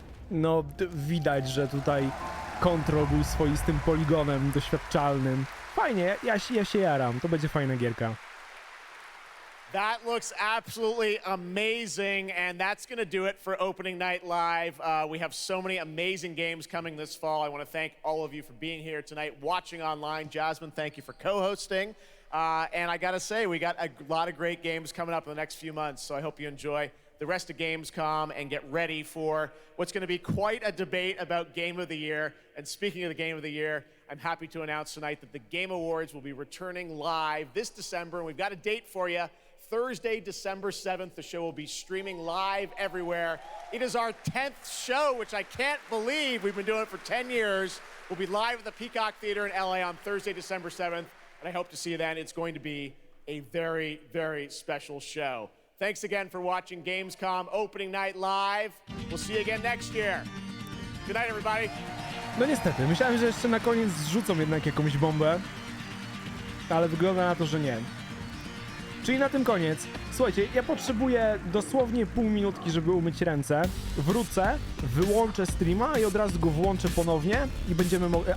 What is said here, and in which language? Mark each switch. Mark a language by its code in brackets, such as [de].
[pl] No, widać, że tutaj Control był swoistym poligonem doświadczalnym. Fajnie, ja się jaram, to będzie fajna gierka. [en] That looks absolutely amazing, and that's going to do it for Opening Night Live. We have so many amazing games coming this fall. I want to thank all of you for being here tonight, watching online. Jasmine, thank you for co-hosting. And I got to say, we got a lot of great games coming up in the next few months, so I hope you enjoy the rest of Gamescom and get ready for what's going to be quite a debate about Game of the Year. And speaking of the Game of the Year, I'm happy to announce tonight that the Game Awards will be returning live this December, and we've got a date for you. Thursday, December 7th, the show will be streaming live everywhere. It is our 10th show, which I can't believe. We've been doing it for 10 years. We'll be live at the Peacock Theater in LA on Thursday, December 7th, and I hope to see you then. It's going to be a very, very special show. Thanks again for watching Gamescom Opening Night Live. We'll see you again next year. Good night, everybody. [pl] No niestety, myślałem, że jeszcze na koniec zrzucą jednak jakąś bombę, ale wygląda na to, że nie. Czyli na tym koniec. Słuchajcie, ja potrzebuję dosłownie pół minutki, żeby umyć ręce. Wrócę, wyłączę streama i od razu go włączę ponownie i będziemy mogli...